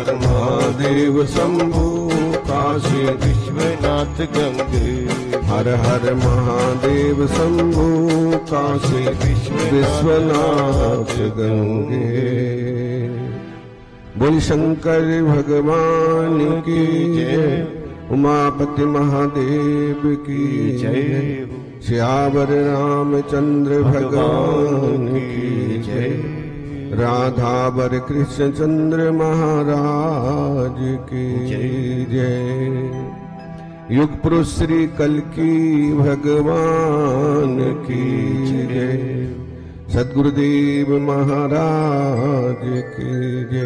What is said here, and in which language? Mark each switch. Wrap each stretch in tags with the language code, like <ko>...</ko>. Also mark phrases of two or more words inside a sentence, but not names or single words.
<hi>महादेव शंभु काशी विश्वनाथ गंगे। हर हर महादेव शंभु काशी विश्वनाथ गंगे। बोल शंकर भगवान की जय, उमापति महादेव की जय। श्यावर रामचंद्र भगवान की जय। राधावर कृष्ण चंद्र महाराज की जय। युग पुरुष श्री कल्की भगवान की जय। सद्गुरुदेव महाराज की जय।</hi>